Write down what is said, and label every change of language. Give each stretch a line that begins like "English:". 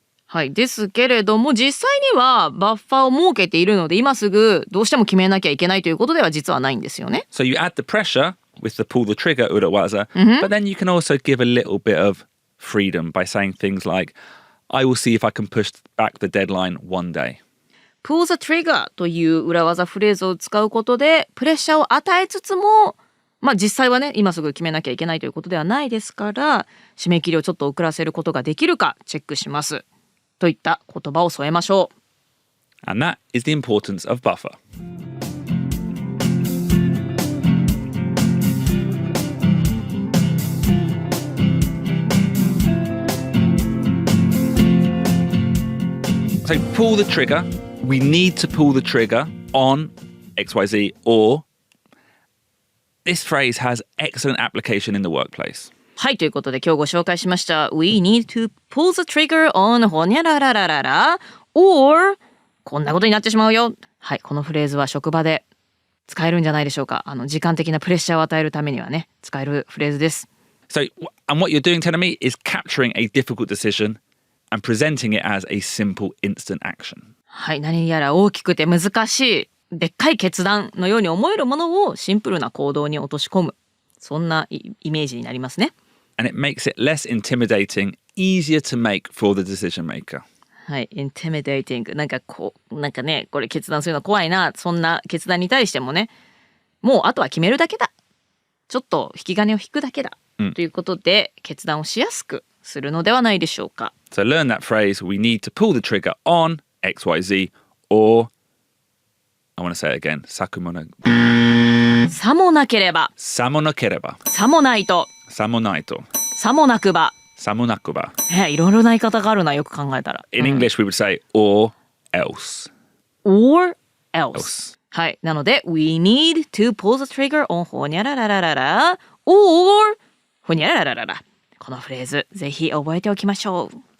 Japanese: はい。ですけれども、実際にはバッファーを設けているので、今すぐどうしても決めなきゃいけないということでは実はないんですよね。
English: So you add the pressure with the pull the trigger urawaza, but then you can also give a little bit of freedom by saying things like, I will see if I can push back the deadline one day. pull the trigger
Japanese: という裏技フレーズを使うことで、プレッシャーを与えつつも、実際はね、今すぐ決めなきゃいけないということではないですから、締め切りをちょっと遅らせることができるかチェックします。といった言葉を添えましょう。
English: And that is the importance of buffer. So pull the trigger. We need to pull the trigger on XYZ or this phrase has excellent application in the workplace.
Japanese: はい、ということで今日ご紹介しました
English: We need to pull the trigger on
Japanese: ほにゃららららら or こんなことになってしまうよ。はい、このフレーズは職場で使えるんじゃないでしょうか。時間的なプレッシャーを与えるためにはね、使えるフレーズです。
English: So, and what you're doing, Terumi, is capturing a difficult decision and presenting it as a simple instant action.
Japanese: はい、何やら大きくて難しいでっかい決断のように思えるものをシンプルな行動に落とし込む。そんなイメージになりますね。
English: And it makes it less intimidating, easier to make for the decision maker.
Japanese: はい、intimidating。なんかね、これ決断するの怖いな。そんな決断に対してもね、もうあとは決めるだけだ。ちょっと引き金を引くだけだ。ということで、決断をしやすくするのではないでしょうか。
English: So learn that phrase, we need to pull the trigger on XYZ or, I want to say it again,
Japanese: さもなければ。さもなければ。さもないと。さもないと。さもなくば。さもなくば。いろいろな言い方があるな、よく考えたら。
English: In English we would say or else. or else.
Japanese: はい。なので、
English: we need to pull the trigger on ほにゃららららら or ほにゃららららら。
Japanese: このフレーズ、ぜひ覚えておきましょう。